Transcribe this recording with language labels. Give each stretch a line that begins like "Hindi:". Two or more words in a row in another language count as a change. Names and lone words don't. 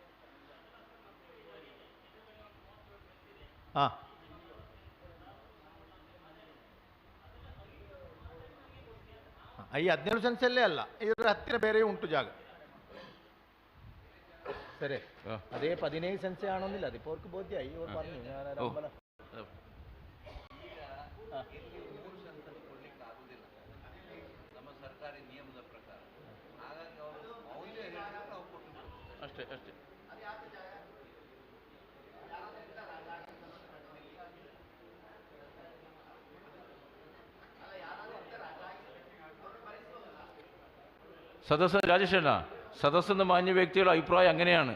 Kannada: ಹಾಂ ಈ 17 ಸೆನ್ಸಲ್ಲೇ ಅಲ್ಲ, ಇದರ ಹತ್ತಿರ ಬೇರೆ ಉಂಟು ಜಾಗ. ಸರಿ, ಅದೇ 17 ಸೆನ್ಸೆ ಆಣೋದಿಲ್ಲ.
Malayalam: അതിപ്പോ അവർക്ക് ബോധ്യമായി. ഇവർ പറഞ്ഞു അമ്പല
Kannada: ಅಷ್ಟೇ ಅಷ್ಟೇ.
Malayalam: സദസ്സ് രാജേഷണ്ണ, സദസ്സെന്ന് മാന്യ വ്യക്തികളുടെ അഭിപ്രായം അങ്ങനെയാണ്.